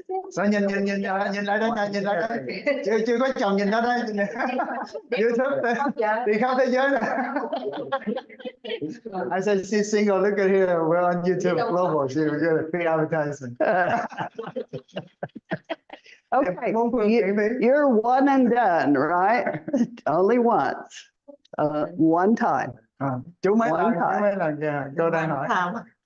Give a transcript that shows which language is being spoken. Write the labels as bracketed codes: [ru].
[vi] Sao nhìn lại đây nè, nhìn lại đây. Chưa có chồng nhìn nó đây. YouTube đi khắp thế giới nè. [en] I said she's single. Look at here. We're on YouTube Global. She will get a free advertisement. Okay, you're one and done, right? Only once. One time. [vi] Chú mấy lần kìa, cô đang hỏi.